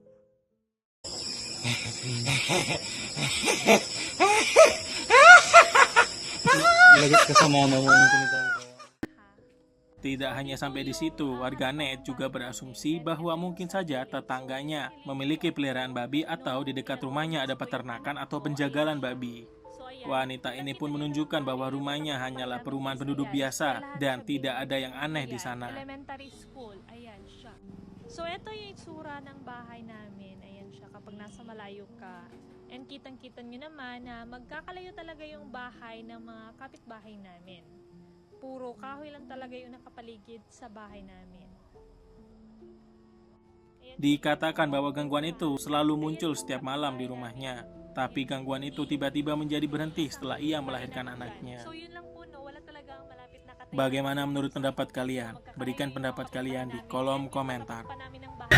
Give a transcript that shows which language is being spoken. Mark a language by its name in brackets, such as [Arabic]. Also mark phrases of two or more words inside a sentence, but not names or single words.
[Indonesian] Tidak hanya sampai di situ, warganet juga berasumsi bahwa mungkin saja tetangganya memiliki peliharaan babi atau di dekat rumahnya ada peternakan atau penjagalan babi. Wanita ini pun menunjukkan bahwa rumahnya hanyalah perumahan penduduk biasa dan tidak ada yang aneh di sana. [English] Elementary school, [Filipino] ayan siya. So ito yung itsura ng bahay namin, ayan siya kapag nasa malayo ka. And kitang-kita nyo naman na magkakalayo talaga yung bahay ng mga kapitbahay namin. Puro kahoy lang talaga yung nakapaligid sa bahay namin. [Indonesian] Dikatakan bahwa gangguan itu selalu muncul setiap malam di rumahnya. Tapi gangguan itu tiba-tiba menjadi berhenti setelah ia melahirkan anaknya. Bagaimana menurut pendapat kalian? Berikan pendapat kalian di kolom komentar.